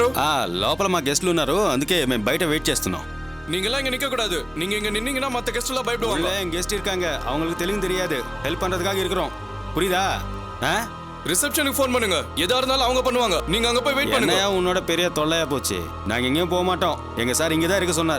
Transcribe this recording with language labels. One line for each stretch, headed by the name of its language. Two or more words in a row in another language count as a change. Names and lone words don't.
Telugu: లోపల మా గెస్ట్లు ఉన్నారు, అందుకే మేము బయట వెయిట్ చేస్తున్నాం.
Tamil: நீங்களாம் இங்க நிக்க கூடாது. நீங்க இங்க நின்னீங்கன்னா மத்த கெஸ்ட் எல்லாம் பயப்படுவாங்க. என் கெஸ்ட் இருக்காங்க, அவங்களுக்கு தெலுங்கு தெரியாது, ஹெல்ப் பண்றதுக்காக இருக்கிறோம். புரியுதா? ரிசப்ஷனுக்கு ஃபோன் பண்ணுங்க. எதா இருந்தாலும் அவங்க பண்ணுவாங்க. நீங்க அங்க போய் வெயிட் பண்ணுங்க. உன்னோட பெரிய தொல்லையா போச்சு. நாங்க எங்கேயும் போக மாட்டோம். எங்க சார் இங்க தான் இருக்க சொன்னார்.